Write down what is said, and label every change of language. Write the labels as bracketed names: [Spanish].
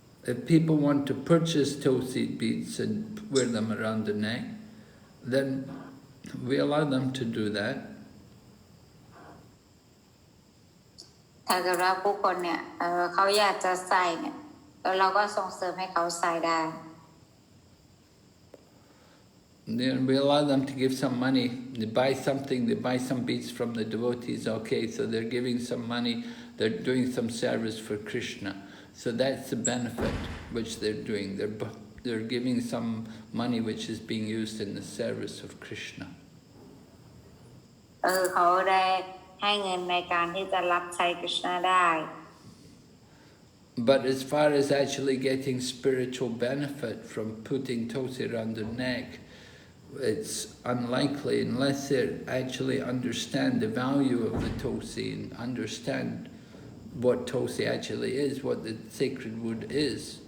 [English] If people want to purchase tosi beads and wear them around the neck, then we allow them to do that. [Thai] ถ้าเกิดว่าผู้คนเนี่ยเขาอยากจะใส่เนี่ยแล้วเราก็ส่งเสริมให้เขาใส่ได้ [English] Then we allow them to give some money. They buy something, they buy some beads from the devotees, okay, so they're giving some money, they're doing some service for Krishna. So that's the benefit which they're doing. They're giving some money which is being used in the service of Krishna. [Thai] เขาได้ให้เงินในการที่จะรับใช้กฤษณะได้ [English] But as far as actually getting spiritual benefit from putting tosi around their neck, it's unlikely unless they actually understand the value of the tosi and understand what tosi actually is, what the sacred wood is.